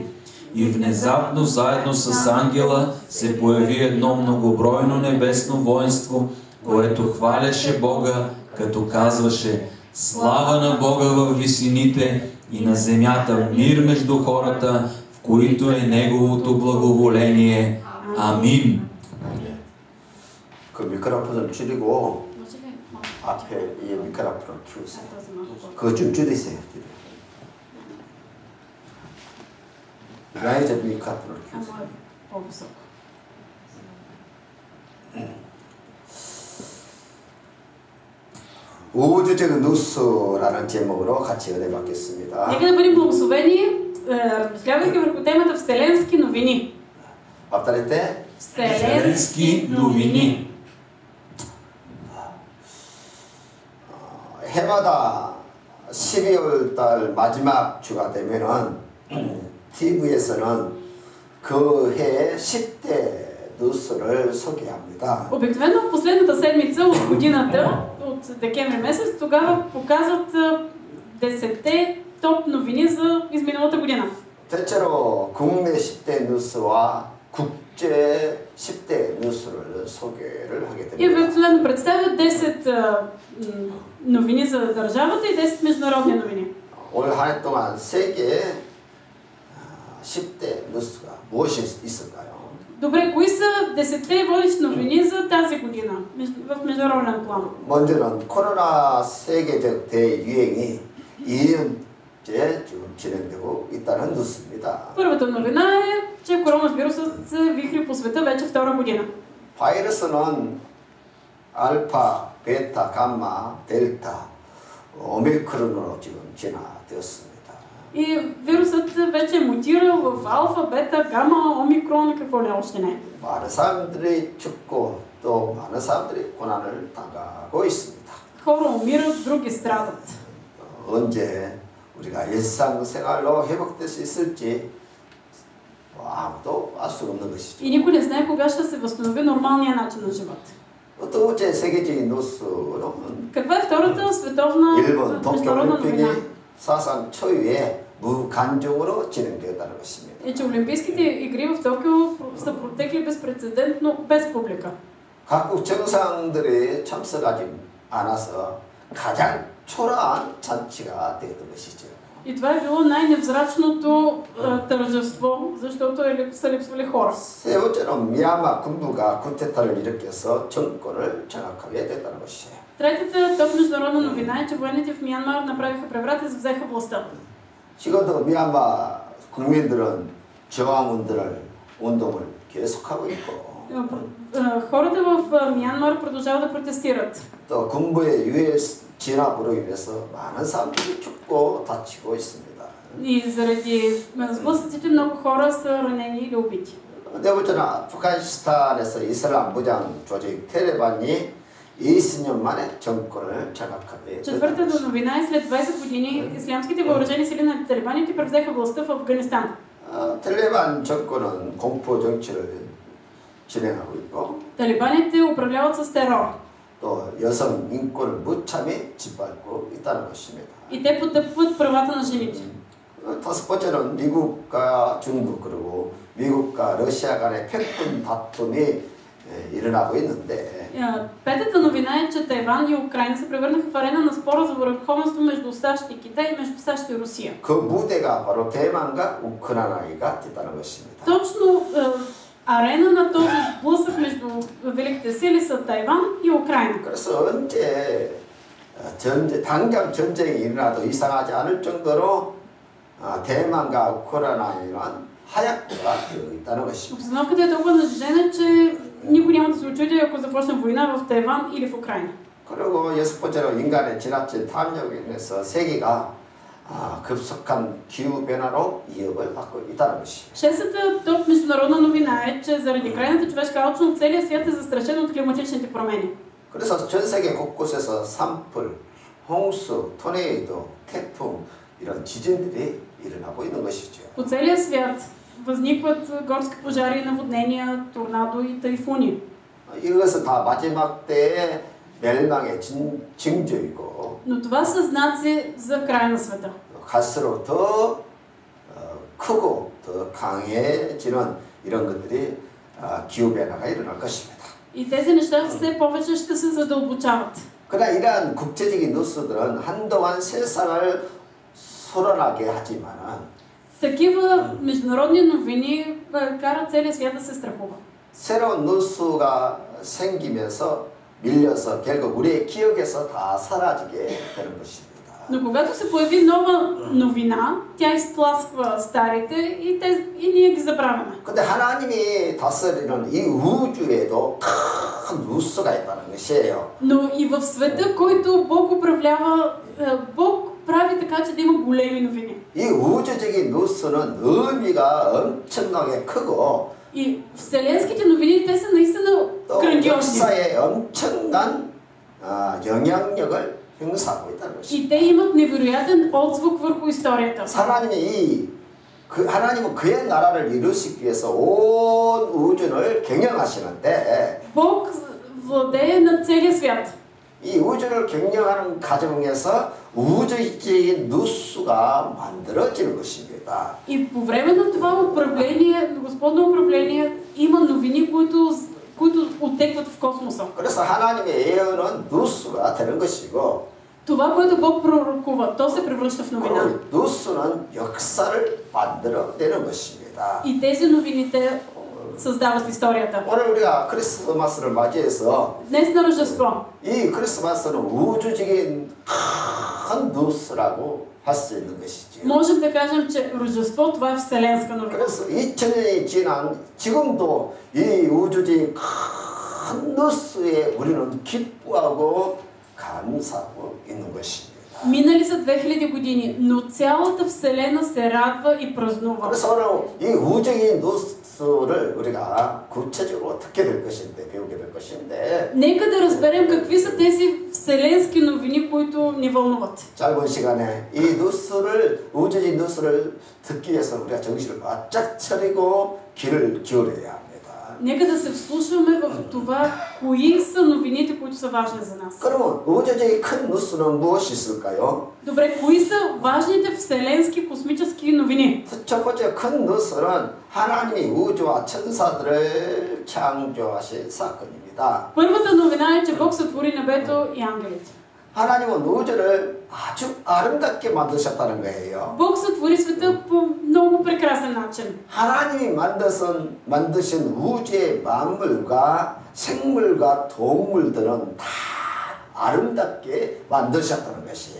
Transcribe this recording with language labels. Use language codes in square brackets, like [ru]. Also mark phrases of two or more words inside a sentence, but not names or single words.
[bg] И внезапно, заедно с ангела, се появи едно многобройно небесно воинство, което хваляше Бога, като казваше: слава на Бога във висините и на земята мир между хората, в които е Неговото благоволение. Амин. [ko] 그 미크로폰 좀 줄이고 앞에 이 미크로폰을 키우세요. 그거 좀 줄이세요. 라이저 미크로폰을 키우세요. 우주적 뉴스라는 제목으로 같이 은혜 받겠습니다. [bg] Нека да бъдем благословени, размишлявайки върху темата Вселенски новини. 앞다리때 Вселенски новини. [ko] 해마다 12월 달 마지막 주가 되면은 TV에서는 그 해 10대 뉴스를 소개합니다. [bg] Обикновено в последната седмица от годината, от декември месец, тогава показват 10-те топ новини за изминалата година. [ko] 대체로 국내 10대 뉴스와 국제 10대 뉴스를 소개를 하게 [bg] И [ko] 됩니다. [bg] обикновено представят 10 новини за държавата и 10 международни новини. [ko] 올 한 해 동안 세계 10대 뉴스가 무엇이 있을까요? [bg] Добре, кои са 10-те водещи новини за тази година в международен план? [ko] 먼저는 코로나 세계적 대유행이 2년째 지금 진행되고 있다는 뉴스입니다. [bg] Първата новина е, че коронавирусът се вихри по света вече втора година. [ko] 바이러스는 알파, 베타, 감마, 델타, 오미크론으로 지금 진화되었습니다. [bg] И вирусът вече е мутирал в алфа, бета, гама, омикрон, какво ли още не. [ko] 많은 사람들이 죽고 또 많은 사람들이 고난을 당하고 있습니다. [bg] Хора умират, други страдат. [ko] 언제 우리가 일상생활로 회복될 수 있을지 아무도 알 수 없는 것이죠. [bg] И никой не знае кога ще се възстанови нормалния начин на живот. [ko] 두 번째 세계적인 뉴스는 [bg] Каква е втората световна [ko] 일본 [bg] международна новина? [ko] 동계올림픽이 사상 초유의 무관중으로 진행되었다는 것입니다. [bg] И че Олимпийските игри в Токио са протекли безпрецедентно без публика. [ko] 각국 정상들이 참석하지 않아서 가장 초라한 잔치가 되었던 것이죠. [bg] И това е било най-невзрачното тържество, защото са липсвали хора. [ko] 세 번째는 미얀마 군부가 쿠데타를 일으켜서 정권을 장악하게 됐다는 것이에요. [bg] Третата топ международна новина е, че военните в Мянмар направиха преврат и взеха властта. [ko] 지금도 미얀마 국민들은 운동을 계속하고 있고 [bg] Хората в Мянмар продължават да протестират. [ko] 또 군부의 유해 진압으로 인해서 많은 사람들이 죽고 다치고 있습니다. [bg] И заради сблъсъците много хора са ранени или убити. [ko] 네 번째는 아프가니스탄에서 이슬람 무장 조직 탈레반이 20년 만에 정권을 장악하게 [bg] Четвъртата новина е след 20 години ислямските въоръжени сили на талибаните превзеха властта в Афганистан. [ko] 탈레반 정권은 공포 정치를 진행하고 있고 [bg] Талибаните управляват с терор. [ko] 또 여성 인권을 무참히 짓밟고 있다는 것입니다. [bg] И те потъпват правата на жените. [ko] 다섯 번째는 미국과 중국 그리고 미국과 러시아 간의 패권 다툼이 일어나고 있는데 [bg] Петата новина е, че Тайван и Украина се превърнаха в арена на спора за върховенство между САЩ и Китай и между САЩ и Русия. [ko] 그 무대가 바로 대만과 우크라이나가 됐다는 것입니다. [bg] Точно арена на този сблъсък между великите сили са Тайван и Украина. [ko] 그래서 언제 당장 전쟁이 일어나도 이상하지 않을 정도로 대만과 우크라이나는 하약부가 되어 있다는 것입니다. [bg] Обстановката е толкова нажежена, че никой няма да се очуди, ако започне война в Тайван или в Украина. [ko] 그리고 여섯 번째로 인간의 지나친 탐욕에 인해서 세계가 급속한 기후 변화로 위협을 받고 있다는 것입니다. [bg] Шестата топ международна новина е, че заради крайната човешка алчност целият свят е застрашен от климатичните промени. [ko] 그래서 전 세계 곳곳에서 산불, 홍수, 토네이도, 태풍 이런 지진들이 일어나고 있는 것이죠. [bg] По целия свят възникват горски пожари, наводнения, торнадо и тайфуни. [ko] 이것은 다 마지막 때의 멸망의 징조이고 [bg] Но това са знаци за края на света. [ko] 갈수록 더 크고 더 강해지는 이런 것들이 기후 변화가 일어날 것입니다. [bg] И тези неща все повече ще се задълбочават. [ko] 그러나 이러한 국제적인 뉴스들은 한동안 세상을 소란하게 하지만은 [bg] Такива международни новини карат целия свят да се страхува. [ko] 새로운 뉴스가 생기면서 밀려서 결국 우리의 기억에서 다 사라지게 되는 것입니다. [bg] Но когато се появи нова новина, тя изтласква старите и ние ги забравяме. [ko] 근데 하나님이 다스리는 이 우주에도 큰 뉴스가 있다는 것이에요. [bg] Но и в света, който Бог управлява, Бог прави така, че да има големи новини. [ko] 이 우주적인 뉴스는 의미가 엄청나게 크고 [bg] И вселенските новини, те са наистина [ko] 또 [bg] грандиозни. [ko] 역사에 엄청난 영향력을 행사하고 있다는 것입니다. [bg] И те имат невероятен отзвук върху историята. [ko] 하나님은 그의 나라를 이루시기 위해서 온 우주를 경영하시는데 [bg] Бог владее над целия свят. [ko] 이 우주를 경영하는 과정에서 우주적인 뉴스가 만들어지는 것입니다. [bg] И по време на това управление, Господно управление, има новини, които оттекват в космоса. [ko] 그래서 하나님의 예언은 뉴스가 되는 것이고 [bg] Това, което Бог пророкува, то се превръща в новина. [ko] 뉴스는 역사를 만들어내는 것입니다. [bg] И тези новините създават историята. [ko] 오늘 우리가 크리스마스를 맞이해서 [bg] Днес на Рождество. [ko] 이 크리스마스는 우주적인 큰 뉴스라고 할 수 있는 것이죠. [bg] Можем да кажем, че Рождество това е вселенска новина. [ko] 그래서 2000년이 지난 지금도 이 우주적인 큰 뉴스에 우리는 기뻐하고 감사하고 있는 것입니다. [bg] Минали са 2000 години, но цялата вселена се радва и празнува. [ko] 그래서 오늘 이 우주적인 뉴스를 우리가 구체적으로 어떻게 될 것인데 배우게 될 것인데 [bg] Нека да разберем какви са тези вселенски новини, които ни вълнуват. [ko] 짧은 시간에 이 우주적인 뉴스를 듣기 위해서 우리가 정신을 바짝 차리고 귀를 기울여야 합니다. [bg] Нека да се вслушаме в това, кои са новините, които са важни за нас. [ko] 그러면 우주적인 큰 뉴스는 무엇이 있을까요? [bg] Добре, кои са важните вселенски космически новини? [ko] 첫 번째 큰 뉴스는 하나님이 우주와 천사들을 창조하신 사건입니다. [bg] Първата новина е, че Бог сътвори небето и ангелите. [ko] 하나님은 우주를 아주 아름답게 만드셨다는 거예요. [bg] Бог сътвори света по много прекрасен начин. [ko] 하나님이 만드신 우주의 만물과 생물과 동물들은 다 아름답게 만드셨다는 것이에요.